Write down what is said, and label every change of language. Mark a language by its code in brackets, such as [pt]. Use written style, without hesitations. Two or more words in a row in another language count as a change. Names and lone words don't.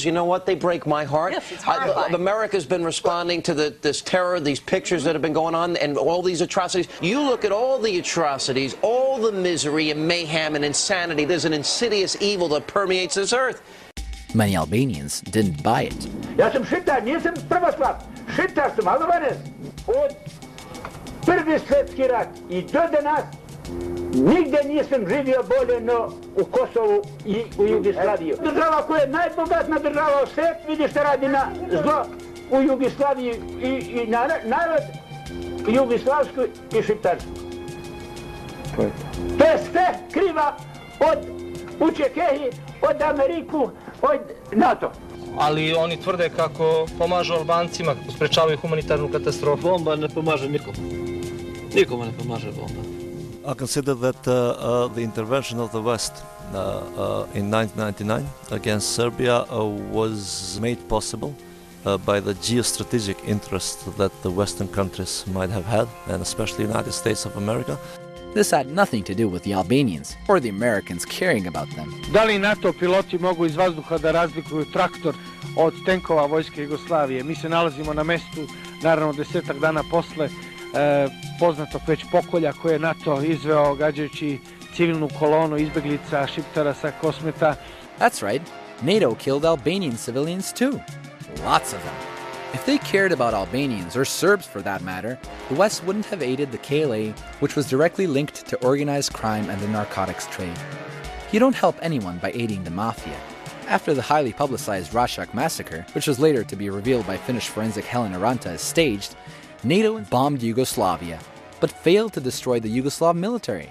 [en] You know what? They break my heart. Yes, it's horrifying. America's been responding to this terror, these pictures that have been going on, and all these atrocities. You look at all the atrocities, all the misery and mayhem and insanity. There's an insidious evil that permeates this earth. Many Albanians didn't buy it. [sr] Ja sam Šitar, nisam prvoslav. Šitar sam, Albanec. Od Prvi svjetski rat i do danas nigde nisam živio bolje no u Kosovu i u Jugoslaviji. Država koja je najbogatna država u svijetu, vidi što radi na zlo u Jugoslaviji i narod jugoslavsku i šiptarsku. To je sve kriva od Učekehi, od Ameriku, od NATO. Ali oni tvrde kako pomažu Albancima, kako sprečavaju humanitarnu katastrofu. Bomba ne pomaže nikom. Nikome ne pomaže bomba. [en] I consider that the intervention of the West in 1999 against Serbia was made possible by the geostrategic interest that the Western countries might have had, and especially the United States of America. This had nothing to do with the Albanians or the Americans caring about them. [sr] Da li NATO piloti mogu iz vazduha da razlikuju traktor od tenkova vojske Jugoslavije? Mi se nalazimo na mestu, naravno 10 dana posle poznatog već pokolja koje je NATO izveo gađajući civilnu kolonu izbeglica Šiptara sa Kosmeta. [en] That's right, NATO killed Albanian civilians too. Lots of them. If they cared about Albanians, or Serbs for that matter, the West wouldn't have aided the KLA, which was directly linked to organized crime and the narcotics trade. You don't help anyone by aiding the mafia. After the highly publicized Rashak massacre, which was later to be revealed by Finnish forensic Helen Aranta as staged, NATO bombed Yugoslavia, but failed to destroy the Yugoslav military.